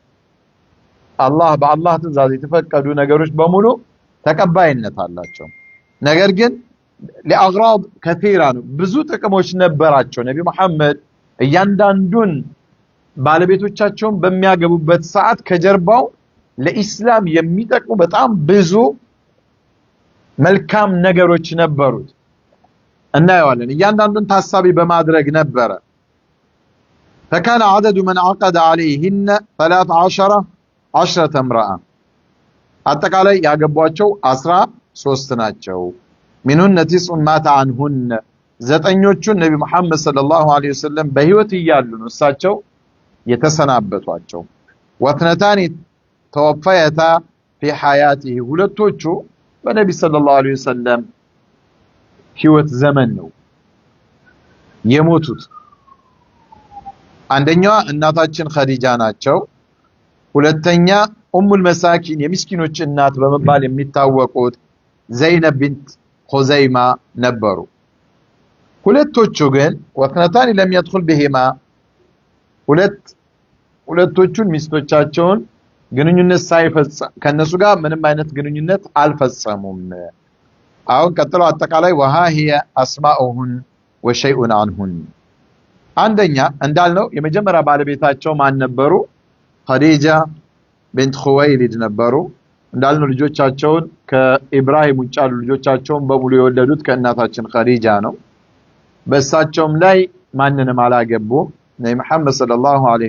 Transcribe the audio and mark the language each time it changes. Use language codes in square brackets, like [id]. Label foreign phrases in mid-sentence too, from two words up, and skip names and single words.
[am] በአላህ ትእዛዝ የተፈቀዱ ነገሮች በሙሉ ተቀባይነት አላቸው ነገር ግን ለአግራድ كثيرا ብዙ ጥቅሞች ነበራቸው ነብዩ መሐመድ እያንዳንዱን ባለቤቶቻቸውን በሚያገቡበት ሰዓት ከጀርባው ለኢስላም የሚጠቅሙ በጣም ብዙ መልካም ነገሮች ነበሩት እናያለን እያንዳንዱን ታሳቢ በማድረግ ነበረ [ar] فكان عدد من عقد عليهن [am] 13 امرأة አጠቃላይ ያገቧቸው 13 ናቸው [ar] منهن 9 مات عنهن [am] ዘጠኞቹን ነብዩ መሐመድ [ar] صلى الله عليه وسلم [am] በህይወት እያሉ ነው እሳቸው የተሰናበቷቸው [ar] واثنتان توفيتا في حياته [am] ሁለቶቹ በነብዩ [ar] صلى الله عليه وسلم [am] ህይወት ዘመን ነው የሞቱት አንደኛዋ እናታችን ኸዲጃ ናቸው ሁለተኛ [ar] أم المساكين [am] የምስኪኖች እናት በመባል የሚታወቁት ዘይነብ ቢንት ኹዘይማ ነበሩ ሁለቶቹ ግን [ar] وكانتا لم يدخل بهما [am] ሁለቶቹን ሚስቶቻቸውን ግንኙነት ሳይፈጽም ከነሱ ጋር ምንም አይነት ግንኙነት አልፈጸሙም አሁን ቀጥሎ አጠቃላይ [ar] وها هي اسماءهن وشيء عنهن [am] አንደኛ እንዳልነው የመጀመሪያ ባለቤታቸው ማን ነበሩ ኸዲጃ ቢንት ኹወይሊድ ነበሩ እንዳልነው ልጆቻቸውን ከኢብራሂም ውጭ ያሉ ልጆቻቸውን በሙሉ የወለዱት ከእናታችን ኸዲጃ ነው በእሳቸውም ላይ ማንንም አላገቡ ነብዩ መሐመድ [ar] صلى الله عليه